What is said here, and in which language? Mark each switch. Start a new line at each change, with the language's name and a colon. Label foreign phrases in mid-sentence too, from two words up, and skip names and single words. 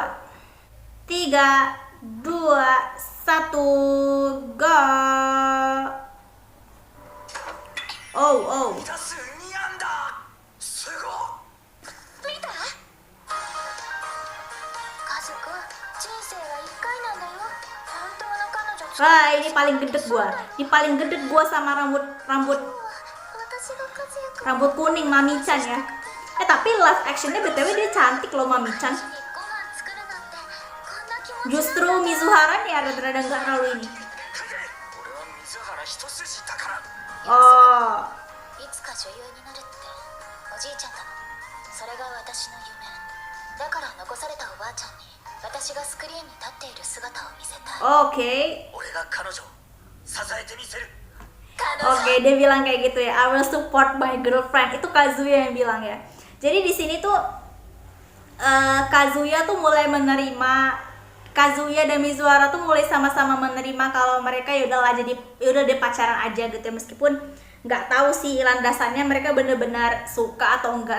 Indonesian: 3, 2, 1, go. Oh.
Japanese: 人生は一回なんだよ。本当の彼女。
Indonesian: Wah, ini paling gedek gua sama rambut kuning Mami-chan ya. Tapi
English: live actionnya
Indonesian: BTW dia cantik loh Mami-chan. Justru Mizuhara nih rada-rada enggak terlalu ini. Oh.
Japanese: いつか女優になるっておじいちゃんだの。それが私の夢。だから残されたおばあちゃんに私がスクリーンに立っている姿を見せたい。
Indonesian: Oke.
Japanese: 俺が彼女を支えてみせる。
Indonesian: Oke, dia bilang kayak gitu ya.
English: I will support my girlfriend.
Indonesian: Itu Kazuya yang bilang ya. Jadi di sini tuh Kazuya dan Mizuhara tuh mulai sama-sama menerima kalau mereka yaudah deh pacaran aja gitu ya, meskipun nggak tahu sih landasannya mereka bener-bener suka atau enggak.